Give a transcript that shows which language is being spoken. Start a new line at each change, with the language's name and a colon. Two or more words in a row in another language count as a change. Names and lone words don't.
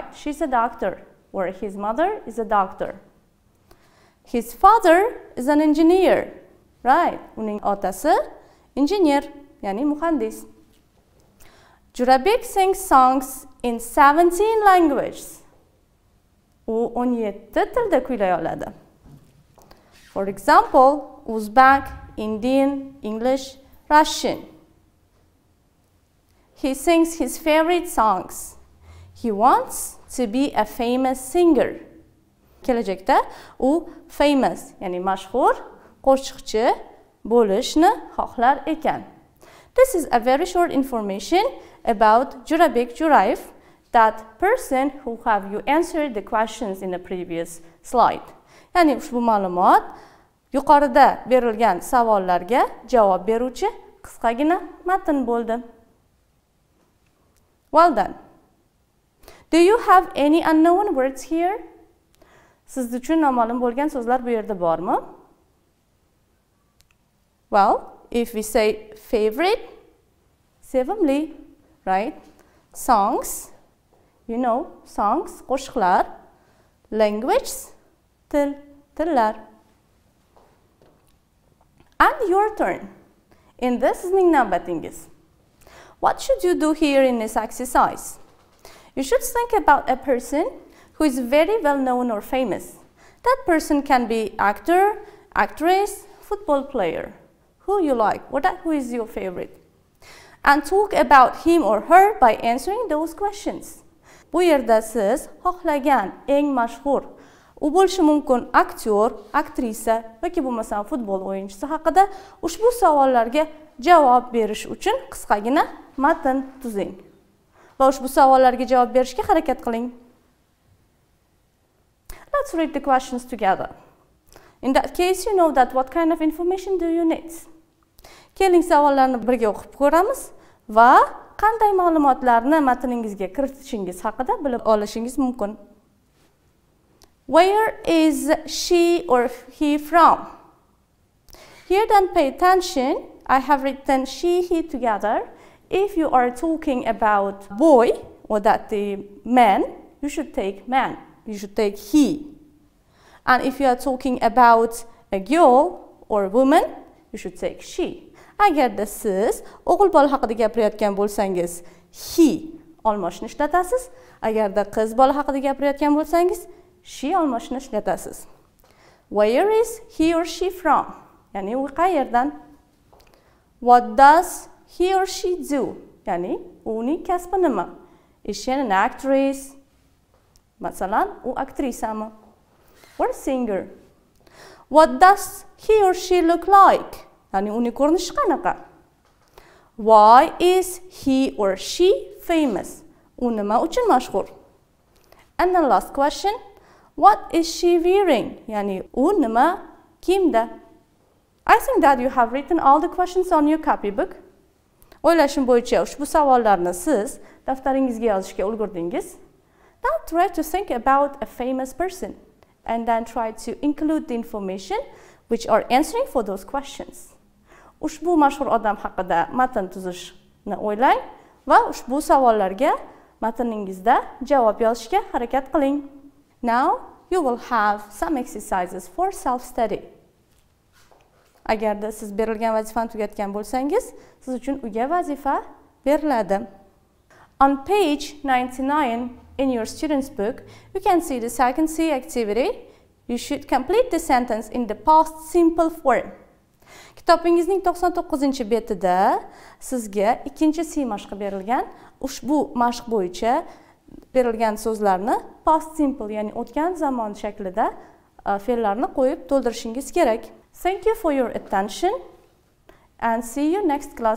English: She's a doctor, where his mother is a doctor. His father is an engineer. Right.
Uzbek: Uning otasi engineer, yani muhandis.
English: Jo'rabek sings songs in 17 languages.
Uzbek: U 17 tilda kuylay oladi.
English: For example, Uzbek, Indian, English, Russian. He sings his favorite songs. He wants to be a famous singer.
Uzbek: Kelajakda u famous, yani mashhur qo'shiqchi bo'lishni xohlar ekan.
English: This is a very short information about Jo'rabek Jo'rayev, that person who have you answered the questions in the previous slide.
Uzbek: Yani ushbu ma'lumot yuqorida berilgan savollarga javob beruvchi qisqagina matn bo'ldi.
English: Well done. Do you have any unknown words here?
Uzbek: Siz uchun noma'lum bo'lgan so'zlar bu yerda bormi?
English: Well, if we say favorite, sevimli, right? Songs, you know, songs, qo'shiqlar. Language, tillar. And your turn. In this
Uzbek: sizning navbatingiz.
English: What should you do here in this exercise? You should think about a person who is very well known or famous. That person can be actor, actress, football player. Who you like? Who is your favorite? And talk about him or her by answering those questions.
Uzbek: Bu yerda siz xohlagan eng mashhur, u bo'lishi mumkin aktyor, aktrisa yoki bo'lmasam futbol o'yinchisi haqida ushbu savollarga javob berish uchun qisqagina matn tuzing. Va ushbu savollarga javob berishga harakat qiling.
English: Let's read the questions together. In that case, you know that what kind of information do you need?
Uzbek: Keling savollarni birga o'qib ko'ramiz va qanday ma'lumotlarni matningizga kiritishingiz haqida bilib olishingiz mumkin.
English: Where is she or he from? Here then pay attention. I have written she, he together. If you are talking about boy or that the man, you should take man. You should take he. And if you are talking about a girl or a woman, you should take she.
Uzbek: Agarda siz o'g'il bola haqida gapirayotgan bo'lsangiz, he olmoshni ishlatasiz. Agarda qiz bola haqida gapirayotgan bo'lsangiz, she olmoshni ishlatasiz.
English: Where is he or she from?
Uzbek: Ya'ni u qayerdan?
English: What does he or she do?
Uzbek: Ya'ni uning kasbi nima?
English: Is she an actress?
Uzbek: Masalan, u aktrisami?
English: Or singer? What does he or she look like?
Uzbek: Ya'ni uning ko'rinishi qanaqa?
English: Why is he or she famous?
Uzbek: U nima uchun mashhur?
English: And the last question, what is she wearing?
Uzbek: Ya'ni u nima kiyimda?
English: I think that you have written all the questions on your copybook.
Uzbek: O'ylashim bo'yicha ushbu savollarni siz daftaringizga yozishga ulgurdingiz.
English: Now try to think about a famous person and then try to include the information which are answering for those questions.
Uzbek: Ushbu mashhur odam haqida matn tuzishni o'ylang va ushbu savollarga matningizda javob yozishga harakat qiling.
English: Now you will have some exercises for self-study.
Uzbek: Agarda siz berilgan vazifani tugatgan bo'lsangiz, siz uchun uyga vazifa beriladi.
English: On page 99 in your student's book, you can see the second C activity. You should complete the sentence in the past simple form.
Uzbek: Kitobingizning 99-betida sizga ikkinchi C mashqi berilgan. Ushbu mashq bo'yicha berilgan so'zlarni
English: past simple,
Uzbek: ya'ni o'tgan zamon shaklida fe'llarni qo'yib to'ldirishingiz kerak.
English: Thank you for your attention and see you next class.